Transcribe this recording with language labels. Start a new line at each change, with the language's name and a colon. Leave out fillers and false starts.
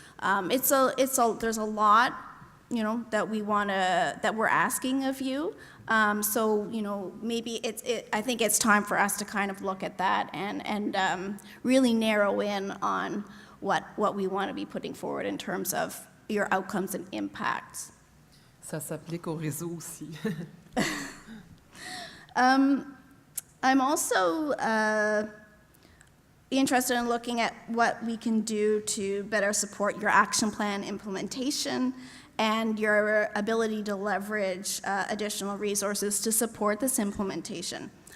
English: There's a lot, that we're asking of you. So maybe I think it's time for us to kind of look at that and really narrow in on what we want to be putting forward in terms of your outcomes and impacts.
French: Ça s'applique au réseau aussi.
English: I'm also interested in looking at what we can do to better support your action plan implementation and your ability to leverage additional resources to support this implementation.